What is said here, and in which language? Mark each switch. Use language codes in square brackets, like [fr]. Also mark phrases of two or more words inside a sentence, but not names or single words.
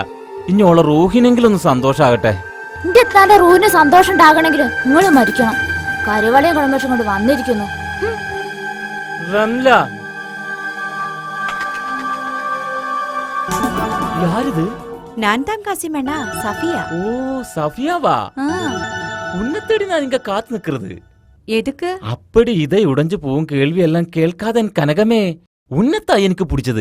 [ml] ഇനി ഓളെ റൂഹിനെങ്കിലും ഒന്ന് സന്തോഷാകട്ടെ. എന്റെ എത്താന്റെ റൂഹിന് സന്തോഷം ഉണ്ടാകണമെങ്കിൽ നിങ്ങൾ മരിക്കണം. കരുവളയും കുടുംബം കൊണ്ട് വന്നിരിക്കുന്നു. [ta] റംല, യാരിത്? நான் தான் காசிமேனா சஃபியா. ஓ சஃபியாவா? ஆ, உன்னை தேடி நான் இங்க காத்து நிக்கிறது. எதுக்கு? அப்படி இதை உடைஞ்சு போகும் கேள்வி எல்லாம் கேட்காத என் கனகமே, உன்னைத்தான் எனக்கு பிடிச்சது.